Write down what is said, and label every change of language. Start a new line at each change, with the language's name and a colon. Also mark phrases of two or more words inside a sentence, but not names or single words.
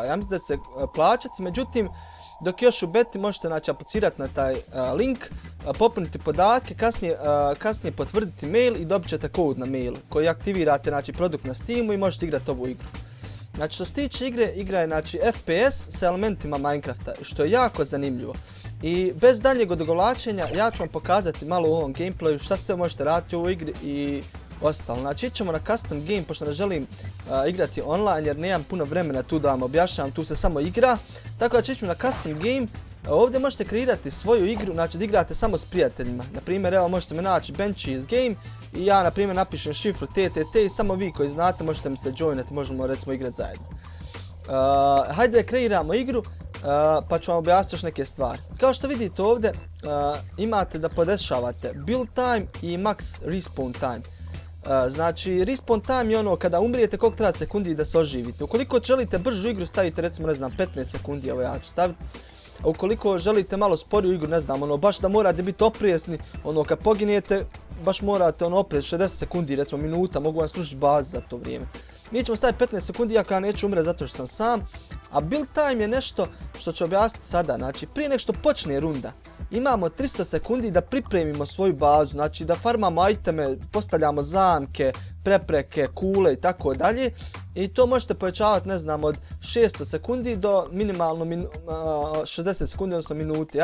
Bosnian: Ja mislim da se plaćati, međutim dok još u beti možete znači, aplicirati na taj link, popuniti podatke, kasnije potvrditi mail i dobit ćete kod na mail koji aktivirate znači, produkt na Steamu i možete igrati ovu igru. Znači što se tiče igre, igra je znači, FPS s elementima Minecrafta, što je jako zanimljivo. I bez daljnjeg odugovlačenja ja ću vam pokazati malo u ovom gameplayu šta sve možete raditi u ovoj igri i ostalo. Znači ićemo na
English: custom game
Bosnian: pošto ne želim igrati online jer nemam puno vremena tu da vam objašnjam, tu se samo igra. Tako da ćemo na
English: custom game.
Bosnian: Ovdje možete kreirati svoju igru, znači da igrate samo s prijateljima. Naprimjer, evo možete me naći Benchies Game i ja naprimjer napišem šifru TTT i samo vi koji znate možete mi se joinati, možemo recimo igrati zajedno. Hajde da kreiramo igru pa ću vam objasniti još neke stvari. Kao što vidite ovdje imate da podešavate
English: build time
Bosnian: i
English: max respawn time.
Bosnian: Znači
English: respawn time
Bosnian: je ono kada umrijete koliko treba sekundi da se oživite. Ukoliko želite bržu igru stavite recimo ne znam 15 sekundi, evo ja ću staviti. A ukoliko želite malo sporiju igru, ne znam, ono baš da morate biti opresni, ono kad poginete baš morate ono opreti 60 sekundi, recimo minuta, mogu vam služiti bazu za to vrijeme. Mi ćemo staviti 15 sekundi, iako ja neću umreti zato što sam sam. A
English: build time
Bosnian: je nešto što ću objasniti sada, znači prije nego što počne runda. Imamo 300 sekundi da pripremimo svoju bazu, znači da farmamo iteme, postavljamo zamke, prepreke, kule i tako dalje. I to možete povećavati, ne znam, od 600 sekundi do minimalno 60 sekundi, odnosno minuti.